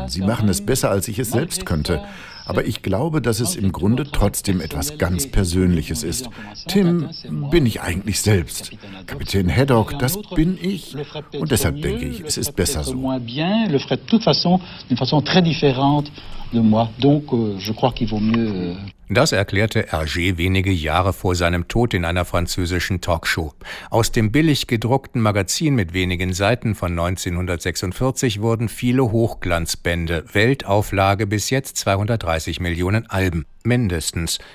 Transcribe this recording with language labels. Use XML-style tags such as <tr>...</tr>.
<de>Sie machen es besser, als ich es selbst könnte. Aber ich glaube, dass es im Grunde trotzdem etwas ganz Persönliches ist. Tim bin ich eigentlich selbst. Kapitän Haddock, das bin ich. Und deshalb denke ich, es ist besser so.</de> <fr>Le ferait de toute façon d'une façon très différente de moi. Donc je crois qu'il vaut mieux.</fr> <de>Das erklärte Hergé wenige Jahre vor seinem Tod in einer französischen Talkshow. Aus dem billig gedruckten Magazin mit wenigen Seiten von 1946 wurden viele Hochglanzbände, Weltauflage bis jetzt 230 Millionen Alben. Mindestens.</de>